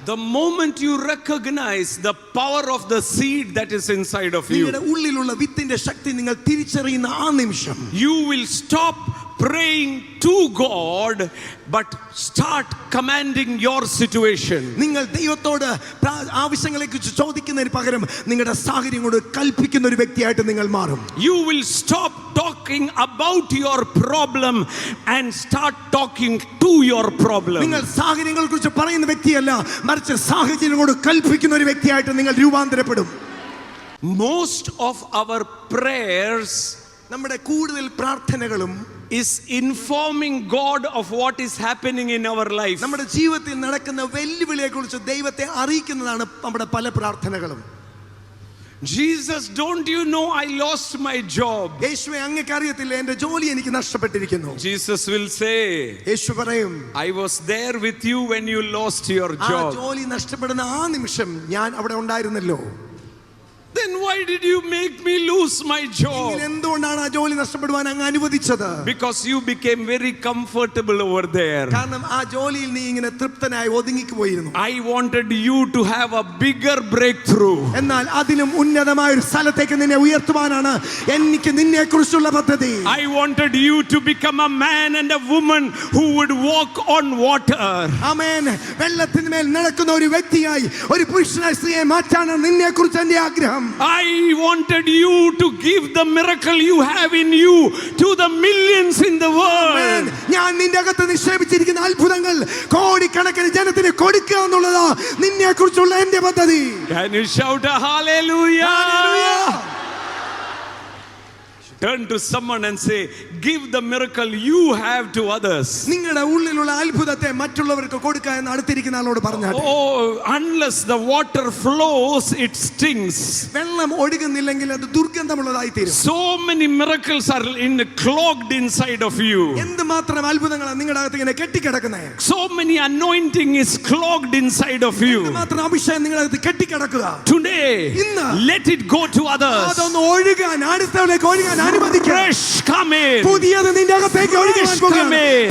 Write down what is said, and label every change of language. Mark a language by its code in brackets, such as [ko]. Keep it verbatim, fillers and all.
[en] The moment you recognize the power of the seed that is inside of you, [ml] നിങ്ങളുടെ ഉള്ളിലുള്ള വിത്തിന്റെ ശക്തി നിങ്ങൾ തിരിച്ചറിയുന്ന ആ നിമിഷം, [en] you will stop praying to God but start commanding your situation. [ml] നിങ്ങൾ ദൈവത്തോട് ആവശ്യങ്ങളെക്കുറിച്ച് ചോദിക്കുന്നതിന് പകരം നിങ്ങളുടെ സാഹചര്യങ്ങളോട് കൽപ്പിക്കുന്ന ഒരു വ്യക്തിയായിട്ട് നിങ്ങൾ മാറും. [en] You will stop talking about your problem and start talking to your problem. [ml] നിങ്ങൾ സാഹചര്യങ്ങളെക്കുറിച്ച് പറയുന്ന വ്യക്തിയല്ല, മറിച്ച് സാഹചര്യങ്ങളോട് കൽപ്പിക്കുന്ന ഒരു വ്യക്തിയായിട്ട് നിങ്ങൾ രൂപാന്തരപ്പെടും. [en] Most of our prayers, [ml] നമ്മുടെ കൂടുതൽ പ്രാർത്ഥനകളും [en] is informing God of what is happening in our life. [ml] നമ്മുടെ ജീവിതത്തിൽ നടക്കുന്ന വെല്ലുവിളിയെക്കുറിച്ച് ദൈവത്തെ അറിയിക്കുന്നതാണ് നമ്മുടെ പല പ്രാർത്ഥനകളും. [en] Jesus, don't you know I lost my job? [ml] യേശുവേ, അങ്ങേക്ക് അറിയത്തില്ല എൻ്റെ ജോലി എനിക്ക് നഷ്ടപ്പെട്ടിരിക്കുന്നു. [en] Jesus will say, [ml] യേശു പറയും, [en] I was there with you when you lost your job. [ml] ആ ജോലി നഷ്ടപ്പെടുന്ന ആ നിമിഷം ഞാൻ അവിടെ ഉണ്ടായിരുന്നല്ലോ. [en] Then why did you make me lose my job? [ml] നിങ്ങൾ എന്തുകൊണ്ടാണ് ആ ജോലി നഷ്ടപ്പെടുവാൻ അങ്ങ് അനുവദിച്ചത്? [en] Because you became very comfortable over there. [ml] കാരണം ആ ജോലിയിൽ നീ ഇങ്ങനെ തൃപ്തനായി ഒതുങ്ങിപ്പോയിരുന്നു. [en] I wanted you to have a bigger breakthrough. [ml] എന്നാൽ അതിലും ഉന്നതമായ ഒരു സ്ഥലത്തേക്ക് നിന്നെ ഉയർത്തുവാനാണ് എനിക്ക് നിന്നെക്കുറിച്ചുള്ള പദ്ധതി. [en] I wanted you to become a man and a woman who would walk on water. [ml] ആമേൻ. വെള്ളത്തിന്മേൽ നടക്കുന്ന ഒരു വ്യക്തിയായി, ഒരു പുരുഷനായി സ്ത്രീയെ മാറ്റാനാണ് നിന്നെക്കുറിച്ച് എൻ്റെ ആഗ്രഹം. [en] I wanted you to give the miracle you have in you to the millions in the world. [ml] ഞാൻ നിന്റെ അകത്ത് നിക്ഷേപിച്ചിരിക്കുന്ന അത്ഭുതങ്ങൾ കോടിക്കണക്കിന് ജനത്തിന് കൊടുക്കുക എന്നുള്ളതാ നിന്നെക്കുറിച്ചുള്ള എൻ്റെ പദ്ധതി. [en] Can you shout a hallelujah? Hallelujah. Turn to someone and say, give the miracle you have to others. [ml] നിങ്ങളുടെ ഉള്ളിലുള്ള അത്ഭുതത്തെ മറ്റുള്ളവർക്ക് കൊടുക്കുക എന്ന് അടുത്തിരിക്കുന്ന ആളോട് പറഞ്ഞാൽ. [en] Oh, unless the water flows it stings. [ml] വെള്ളം ഒഴുകുന്നില്ലെങ്കിൽ അത് ദുർഗന്ധമുള്ളതായി തീരും. [en] So many miracles are in clogged inside of you. [ml] എന്തുമാത്രം അത്ഭുതങ്ങളാണ് നിങ്ങളുടെ അകത്ത് ഇങ്ങനെ കെട്ടിക്കിടക്കുന്നത്. [en] So many anointing is clogged inside of you. [ml] എന്തുമാത്രം അഭിഷേകം നിങ്ങളുടെ അകത്ത് കെട്ടിക്കിടക്കുക. [en] Today [ml] ഇന്ന് [en] let it go to others. [ml] അതൊന്ന് ഒഴുകാൻ, അടുത്തവരിലേക്ക് ഒഴുകാൻ അനുവദിക്കുക. [en] Come in. [ml] പുതിയത് നിന്റെ അകത്തേക്ക് ഒഴുകാൻ പോകുകയാണ്.